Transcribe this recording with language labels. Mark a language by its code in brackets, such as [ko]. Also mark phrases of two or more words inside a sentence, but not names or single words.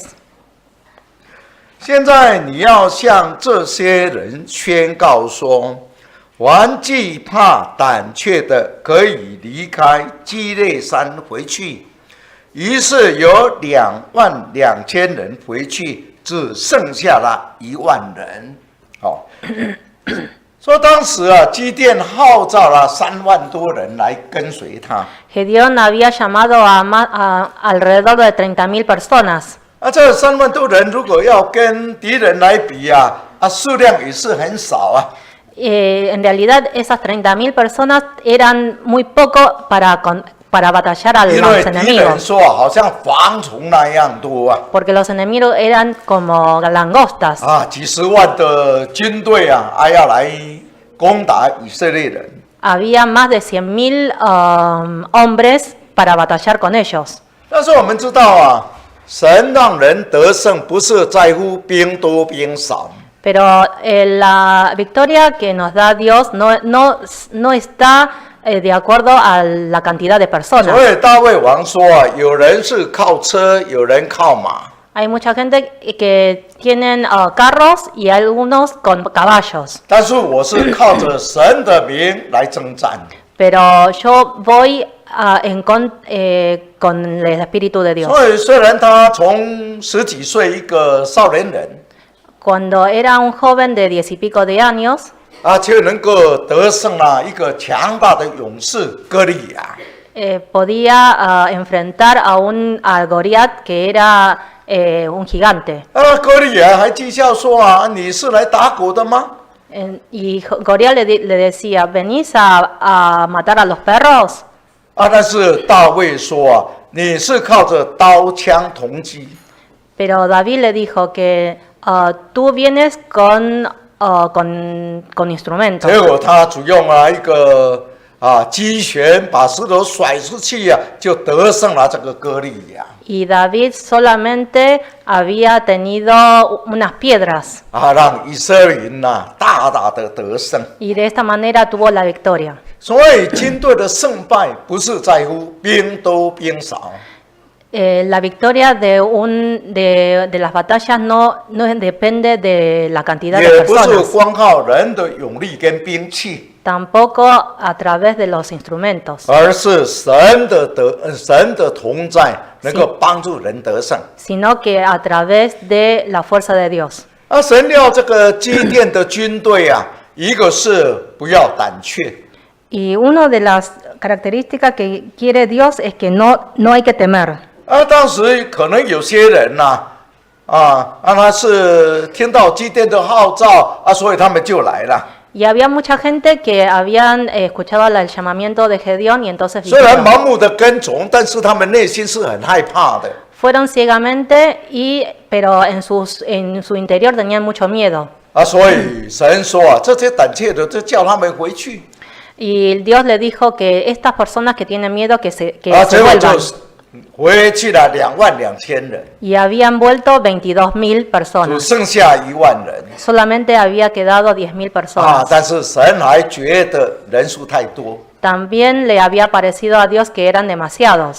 [zh] 现在你要向这些人宣告说：凡惧怕胆怯的，可以离开基列山回去。于是有22000人回去，只剩下了10000人。说当时基甸号召了3万多人来跟随他。 [es] Gedeón había llamado a alrededor de 30,000 personas. [zh] 这3万多人如果要跟敌人来比数量也是很少 [es] En realidad, esas 30,000 personas eran muy poco para batallar a [zh] 因 [es] los [zh] 为敌人 [es] enemigos, [zh] 说好像蝗虫那样多 [es] porque los enemigos eran como langostas. [zh] 几十万的军队要来攻打以色列人。 [es] Había más de 100,000 hombres para batallar con ellos. [zh] 但是我们知道神让人得胜不是在乎兵多兵少。 [es] Pero la victoria que nos da Dios no está de acuerdo a la cantidad de [zh] 所 [es] personas. [zh] 以大卫王说有人是靠车，有人靠马。 [es] Hay mucha gente que tienen carros y algunos con caballos. [zh] 但是我是靠着神的名来征战。 [es] Pero yo voy con el Espíritu de Dios. [zh] 所以虽然他从10几岁一个少年人 [es] Cuando era un joven de 10 y pico de años, [zh] 却能够得胜了一个强大的勇士歌利亚。 [es] podía enfrentar a Goliat, que era un gigante. [zh] 歌利亚还讥笑说你是来打狗的吗？ [es] Y Goliat le decía, ¿venís a matar a los perros? [zh] 但是大卫说你是靠着刀枪铜戟。 [es] Pero David le dijo que tú vienes con instrumentos. [zh] 结果他只用了一个击拳把石头甩出去就得胜了这个歌利亚。 [es] Y David solamente había tenido unas piedras. [zh] 让以色列人大大的得胜。 [es] Y de esta manera tuvo la victoria. [zh] 所以军队的胜败不是在乎兵多兵少。 [es] La victoria de las batallas no depende de la cantidad de [zh] 也不是 [es] personas, [zh] 光靠人的勇力跟兵器， [es] tampoco a través de los instrumentos, [zh] 而是神的同在能够帮助人得胜。 [es] sino que a través de la fuerza de Dios. [zh] 神要这个基甸的军队一个是不要胆怯， [es] Y una de las características que quiere Dios es que no hay que temer. [zh] 当时可能有些人他是听到基甸的号召所以他们就来了。 [es] Y había mucha gente que habían escuchado el llamamiento de Gedeón y entonces [zh] 虽然 [es] vinieron. [zh] 盲目的跟从，但是他们内心是很害怕的。 [es] Fueron ciegamente, pero en su interior tenían mucho miedo. [zh] 所以神说这些胆怯的，就叫他们回去。 [es] Y Dios le dijo que estas personas que tienen miedo que se [zh] 结果 [es] vuelvan. [zh] 就回去了22000人， [es] Y habían vuelto 22,000 [zh] 只 [es] personas. [zh] 剩下10000人。 [es] Solamente había quedado 10,000 personas. [zh] 但是神还觉得人数太多。 [es] También le había parecido a Dios que eran demasiados.